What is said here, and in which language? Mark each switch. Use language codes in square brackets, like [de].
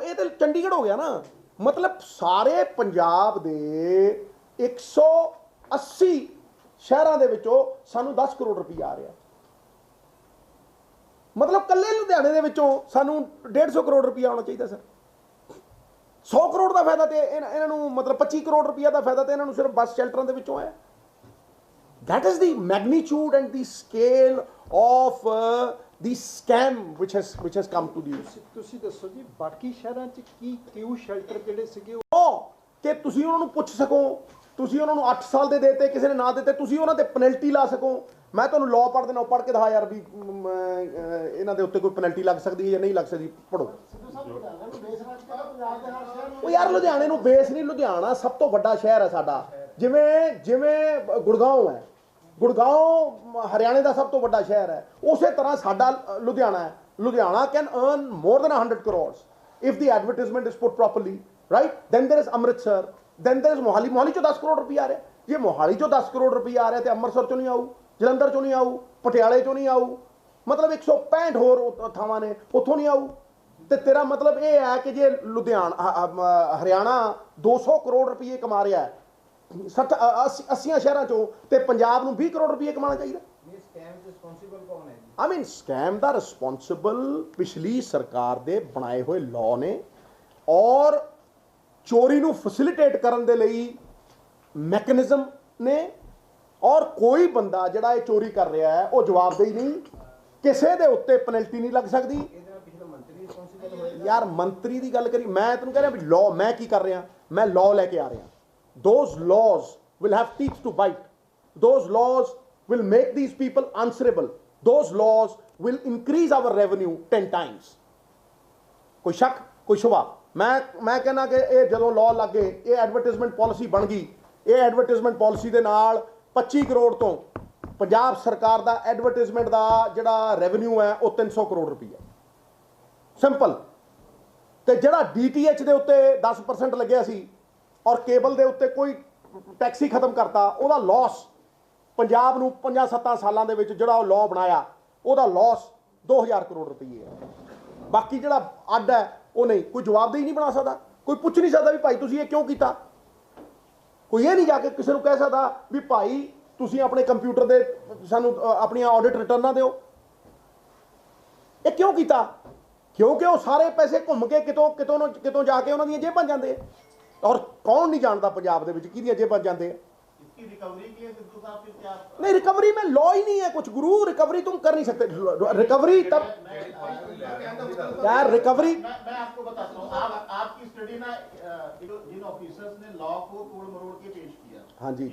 [pa] ਇਹ ਤੇ ਚੰਡੀਗੜ੍ਹ ਹੋ ਗਿਆ ਨਾ। ਮਤਲਬ ਸਾਰੇ ਪੰਜਾਬ ਦੇ 180 ਸ਼ਹਿਰਾਂ ਦੇ ਵਿੱਚੋਂ ਸਾਨੂੰ 10 ਕਰੋੜ ਰੁਪਈਆ ਆ ਰਿਹਾ। मतलब कल्ले लुधियाने ਦੇ ਵਿੱਚੋਂ ਸਾਨੂੰ 150 ਕਰੋੜ ਰੁਪਈਆ ਆਉਣਾ ਚਾਹੀਦਾ ਸਰ। 100 ਕਰੋੜ ਦਾ ਫਾਇਦਾ ਤੇ ਇਹਨਾਂ ਨੂੰ ਮਤਲਬ 25 ਕਰੋੜ ਰੁਪਈਆ ਦਾ ਫਾਇਦਾ ਤੇ ਇਹਨਾਂ ਨੂੰ ਸਿਰਫ ਬੱਸ ਸ਼ੈਲਟਰਾਂ ਦੇ ਵਿੱਚੋਂ ਆਇਆ। [en] That is the magnitude and the scale of the scam which has come to the [pa] ਤੁਸੀਂ ਦੱਸੋ ਜੀ, ਬਾਕੀ ਸ਼ਹਿਰਾਂ 'ਚ ਕਿਉਂ ਸ਼ੈਲਟਰ ਜਿਹੜੇ ਸੀਗੇ ਉਹ ਕਿ ਤੁਸੀਂ ਉਹਨਾਂ ਨੂੰ ਪੁੱਛ ਸਕੋ, ਤੁਸੀਂ ਉਹਨਾਂ ਨੂੰ 8 ਸਾਲ ਦੇ ਦੇਤੇ, ਕਿਸੇ ਨੇ ਨਾ ਦਿੱਤੇ, ਤੁਸੀਂ ਉਹਨਾਂ ਤੇ ਪੈਨਲਟੀ ਲਾ ਸਕੋ। ਮੈਂ ਤੁਹਾਨੂੰ ਲਾਅ ਪੜ੍ਹਦੇ ਨਾ ਪੜ੍ਹ ਕੇ ਦਿਖਾ ਯਾਰ ਵੀ ਇਹਨਾਂ ਦੇ ਉੱਤੇ ਕੋਈ ਪੈਨਲਟੀ ਲੱਗ ਸਕਦੀ ਹੈ ਜਾਂ ਨਹੀਂ ਲੱਗ ਸਕਦੀ, ਪੜ੍ਹੋ। ਉਹ ਯਾਰ ਲੁਧਿਆਣੇ ਨੂੰ ਬੇਸ ਨਹੀਂ, ਲੁਧਿਆਣਾ ਸਭ ਤੋਂ ਵੱਡਾ ਸ਼ਹਿਰ ਹੈ ਸਾਡਾ। ਜਿਵੇਂ ਗੁੜਗਾਉਂ ਹੈ, ਗੁੜਗਾਉਂ ਹਰਿਆਣੇ ਦਾ ਸਭ ਤੋਂ ਵੱਡਾ ਸ਼ਹਿਰ ਹੈ, ਉਸੇ ਤਰ੍ਹਾਂ ਸਾਡਾ ਲੁਧਿਆਣਾ ਹੈ। Ludhiana [en] Can earn more than 100 crores if the advertisement is put properly, right? Then there is Amritsar, then there is Mohali. [pa] Mohali ਚੋਂ 10 ਕਰੋੜ ਰੁਪਈਆ ਆ ਰਿਹਾ। ਜੇ ਮੋਹਾਲੀ ਚੋਂ 10 ਕਰੋੜ ਰੁਪਈਆ ਆ ਰਿਹਾ ਤੇ ਅੰਮ੍ਰਿਤਸਰ ਚੋਂ ਨਹੀਂ ਆਊ, ਜਲੰਧਰ ਚੋਂ ਨਹੀਂ ਆਊ, ਪਟਿਆਲੇ ਚੋਂ ਨਹੀਂ ਆਊ, ਮਤਲਬ 165 ਹੋਰ ਥਾਵਾਂ ਨੇ, ਉੱਥੋਂ ਨਹੀਂ ਆਊ। ਤੇ ਤੇਰਾ ਮਤਲਬ ਇਹ ਹੈ ਕਿ ਜੇ ਹਰਿਆਣਾ 200 ਕਰੋੜ ਰੁਪਏ ਕਮਾ ਰਿਹਾ ਹੈ 80 ਸ਼ਹਿਰਾਂ ਚੋਂ, ਤੇ ਪੰਜਾਬ ਨੂੰ 20 ਕਰੋੜ ਰੁਪਏ ਕਮਾਉਣਾ ਚਾਹੀਦਾ। ਸਕੈਮ ਦੇ ਰਿਸਪੌਂਸਿਬਲ ਕੌਣ ਹੈ ਜੀ? [en] I mean [pa] scam ਦਾ responsible ਪਿਛਲੀ ਸਰਕਾਰ ਦੇ ਬਣਾਏ ਹੋਏ ਲਾਅ ਨੇ ਔਰ ਚੋਰੀ ਨੂੰ ਫੈਸਿਲਿਟੇਟ ਕਰਨ ਦੇ ਲਈ ਮੈਕੈਨਿਜ਼ਮ ਨੇ ਔਰ ਕੋਈ ਬੰਦਾ ਜਿਹੜਾ ਇਹ ਚੋਰੀ ਕਰ ਰਿਹਾ ਹੈ ਉਹ ਜਵਾਬਦੇਹੀ ਨਹੀਂ, ਕਿਸੇ ਦੇ ਉੱਤੇ ਪੈਨਲਟੀ ਨਹੀਂ ਲੱਗ ਸਕਦੀ। ਇਹਦੇ ਨਾਲ ਪਿਛਲੇ ਮੰਤਰੀ ਰਿਸਪੌਂਸਿਬਲ ਹੋਏਗਾ? ਯਾਰ ਮੰਤਰੀ ਦੀ ਗੱਲ ਕਰੀ, ਮੈਂ ਤੈਨੂੰ ਕਹਿ ਰਿਹਾ ਵੀ ਲਾਅ ਮੈਂ ਕੀ ਕਰ ਰਿਹਾ, ਮੈਂ ਲਾਅ ਲੈ ਕੇ ਆ ਰਿਹਾ। [en] those laws will have teeth to bite, those laws will make these people answerable, those laws will increase our revenue 10 times। [pa] ਕੋਈ ਸ਼ੱਕ ਕੋਈ ਸ਼ੁਬਾ? ਮੈਂ ਕਹਿੰਦਾ ਕਿ ਇਹ ਜਦੋਂ ਲਾਅ ਲੱਗ ਗਏ, ਇਹ ਐਡਵਰਟਾਈਜ਼ਮੈਂਟ ਪਾਲਿਸੀ ਬਣ ਗਈ, ਇਹ ਐਡਵਰਟਾਈਜ਼ਮੈਂਟ ਪਾਲਿਸੀ ਦੇ ਨਾਲ 25 ਕਰੋੜ ਤੋਂ ਪੰਜਾਬ ਸਰਕਾਰ ਦਾ ਐਡਵਰਟਾਈਜ਼ਮੈਂਟ ਦਾ ਜਿਹੜਾ ਰੈਵਨਿਊ ਹੈ ਉਹ 300 ਕਰੋੜ ਰੁਪਈਆ ਸਿੰਪਲ। ਤੇ ਜਿਹੜਾ DTH ਦੇ ਉੱਤੇ 10% ਲੱਗਿਆ ਸੀ ਔਰ ਕੇਬਲ ਦੇ ਉੱਤੇ ਕੋਈ ਟੈਕਸ ਹੀ ਖਤਮ ਕਰਤਾ, ਉਹਦਾ ਲਾਸ ਪੰਜਾਬ ਨੂੰ 5-7 ਸਾਲਾਂ ਦੇ ਵਿੱਚ ਜਿਹੜਾ ਉਹ ਲਾਅ ਬਣਾਇਆ ਉਹਦਾ ਲਾਸ 2000 ਕਰੋੜ ਰੁਪਏ ਹੈ। ਬਾਕੀ ਜਿਹੜਾ ਅੱਡ ਹੈ ਉਹ ਨਹੀਂ, ਕੋਈ ਜਵਾਬਦੇਹੀ ਨਹੀਂ ਬਣਾ ਸਕਦਾ, ਕੋਈ ਪੁੱਛ ਨਹੀਂ ਸਕਦਾ ਵੀ ਭਾਈ ਤੁਸੀਂ ਇਹ ਕਿਉਂ ਕੀਤਾ। ਕੋਈ ਇਹ ਨਹੀਂ ਜਾ ਕੇ ਕਿਸੇ ਨੂੰ ਕਹਿ ਸਕਦਾ ਵੀ ਭਾਈ ਤੁਸੀਂ ਆਪਣੇ ਕੰਪਿਊਟਰ ਦੇ ਸਾਨੂੰ ਆਪਣੀਆਂ ਆਡਿਟ ਰਿਟਰਨਾਂ ਦਿਓ। ਇਹ ਕਿਉਂ ਕੀਤਾ? ਕਿਉਂਕਿ ਉਹ ਸਾਰੇ ਪੈਸੇ ਘੁੰਮ ਕੇ ਕਿਤੋਂ ਜਾ ਕੇ ਉਹਨਾਂ ਦੀਆਂ ਜੇਬਾਂ ਜਾਂਦੇ ਆ। ਔਰ ਕੌਣ ਨਹੀਂ ਜਾਣਦਾ ਪੰਜਾਬ ਦੇ ਵਿੱਚ ਕਿਹਦੀਆਂ ਜੇਬਾਂ ਜਾਂਦੇ ਆ। [hi] इसकी रिकवरी के लिए सिद्धू साहब फिर क्या? नहीं, रिकवरी में लॉ ही नहीं है कुछ गुरु, रिकवरी तुम कर नहीं सकते। रिकवरी तब यार रिकवरी मैं आपको बताता हूँ, आपकी स्टडी ना जिन ऑफिसर्स ने लॉ को तोड़ मरोड़ के पेश किया, हाँ जी,